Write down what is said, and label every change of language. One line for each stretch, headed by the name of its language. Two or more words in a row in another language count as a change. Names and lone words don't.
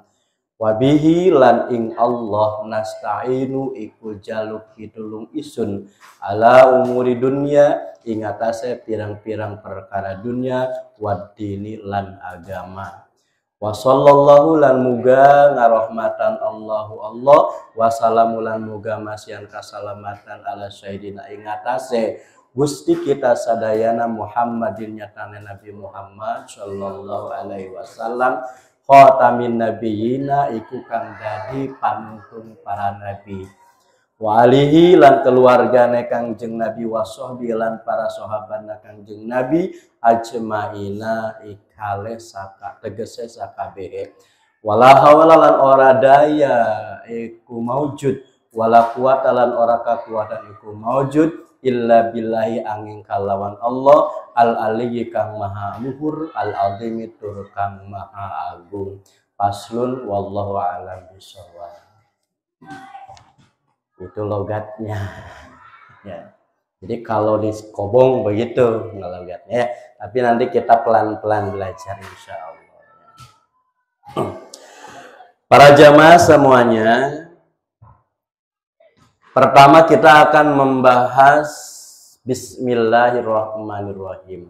Javanese: Wabihi lan ing Allah nasta'inu iku jaluk pitulung isun
Arabic: على أمور الدنيا
Javanese: ing atase pirang-pirang perkara dunya waddini lan agama.
Arabic: وصلى الله
Javanese: lan muga ngarahmatan Allahu Allah
Arabic: والسلام
Javanese: lan muga masihan kasalamatan
Arabic: على سيدنا
Javanese: ing atase Gusti kita sadayana Muhammadin nyatane Nabi Muhammad
Arabic: صلى الله عليه وسلم خاتم النبيين
Javanese: iku kang dadi panuntun para nabi.
Arabic: وآله
Javanese: lan keluargane Kangjeng Nabi
Arabic: وصحبه
Javanese: lan para sahabatna Kangjeng Nabi ajmaina ikale saka tegese sakabehe.
Arabic: ولا حول
Javanese: lan ora daya iku maujud,
Arabic: ولا قوة
Javanese: lan ora kakuwatan iku maujud
Arabic: إلا بالله
Javanese: angin kalawan Allah al-aliyyi kang maha luhur, al-azimi tur kang maha agung.
Arabic: فصل والله أعلم بالصواب.
Indonesian: Itu logatnya ya. Jadi kalau di Kobong begitu logatnya ya. Tapi nanti kita pelan-pelan belajar
Arabic: إن شاء الله.
Indonesian: Para jamaah semuanya, pertama kita akan membahas Bismillahirrahmanirrahim.